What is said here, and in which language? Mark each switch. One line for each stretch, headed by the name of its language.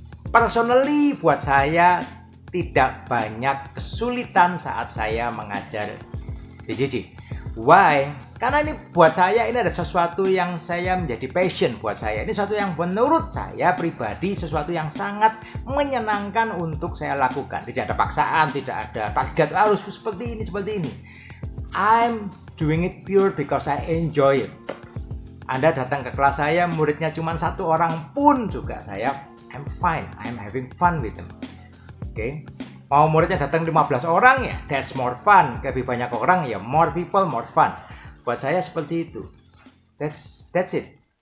Indonesian: Personally buat saya tidak banyak kesulitan saat saya mengajar BJJ. Why? Karena ini buat saya ini ada sesuatu yang saya menjadi passion buat saya. Ini sesuatu yang menurut saya pribadi sesuatu yang sangat menyenangkan untuk saya lakukan. Tidak ada paksaan, tidak ada target harus seperti ini.
English: I'm doing it pure because I enjoy it.
Indonesian: Anda datang ke kelas saya, muridnya cuma satu orang pun juga
English: I'm fine. I'm having fun with them. Oke.
Indonesian: Mau muridnya datang 15 orang ya,
English: that's more fun.
Indonesian: Lebih banyak orang ya,
English: more people, more fun.
Indonesian: Buat saya seperti itu.
English: That's it.